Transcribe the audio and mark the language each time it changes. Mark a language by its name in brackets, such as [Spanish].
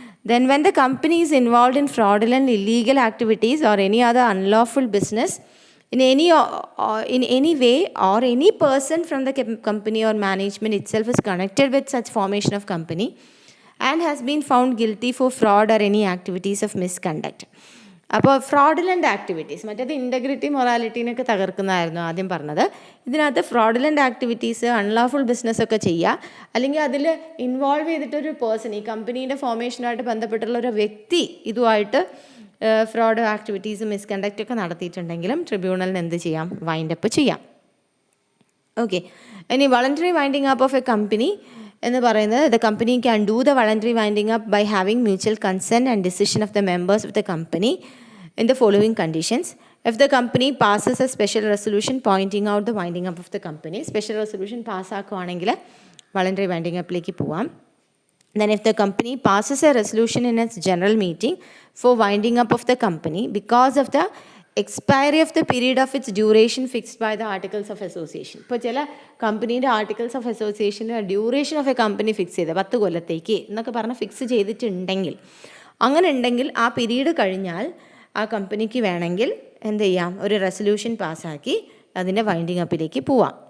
[English] Then when the company is involved in fraudulent, illegal activities or any other unlawful business in any way, or any person from the company or management itself is connected with such formation of company and has been found guilty for fraud or any activities of misconduct. [Malayalam] അപ്പോൾ fraudulent activities, മറ്റേത് integrity മൊറാലിറ്റീനൊക്കെ തകർക്കുന്നതായിരുന്നു ആദ്യം പറഞ്ഞത്. ഇതിനകത്ത് fraudulent activities, unlawful ബിസിനസ്സൊക്കെ ചെയ്യുക, അല്ലെങ്കിൽ അതിൽ involve ചെയ്തിട്ടൊരു person, ഈ കമ്പനീൻ്റെ ഫോർമേഷനുമായിട്ട് ബന്ധപ്പെട്ടുള്ള ഒരു വ്യക്തി ഇതുമായിട്ട് ഫ്രോഡ് ആക്ടിവിറ്റീസ്, മിസ്കണ്ടക്റ്റ് ഒക്കെ നടത്തിയിട്ടുണ്ടെങ്കിലും ട്രിബ്യൂണലിന് എന്ത് ചെയ്യാം? വൈൻഡപ്പ് ചെയ്യാം. ഓക്കെ, ഇനി [English] voluntary winding up of a company [Malayalam] എന്ന് പറയുന്നത്, [English] The company can do the voluntary winding up by having mutual consent and decision of the members of the company in the following conditions. If the company passes a [Malayalam] special resolution pointing out the winding up of the company, special resolution പാസ്സാക്കുകയാണെങ്കിൽ voluntary winding അപ്പിലേക്ക് പോവാം. [English] Then if the company passes a resolution in its general meeting for winding up of the company because of the expiry of the period of its duration fixed by the articles of association. [Malayalam] ഇപ്പോൾ ചില കമ്പനീൻ്റെ articles of അസോസിയേഷൻ്റെ duration of A company fix ചെയ്ത് 10 കൊല്ലത്തേക്ക് എന്നൊക്കെ പറഞ്ഞ് fix ചെയ്തിട്ടുണ്ടെങ്കിൽ, അങ്ങനെ ഉണ്ടെങ്കിൽ ആ പീരീഡ് കഴിഞ്ഞാൽ ആ കമ്പനിക്ക് വേണമെങ്കിൽ എന്ത് ചെയ്യാം? ഒരു റെസൊല്യൂഷൻ പാസ്സാക്കി അതിൻ്റെ വൈൻഡിങ് അപ്പിലേക്ക് പോവാം.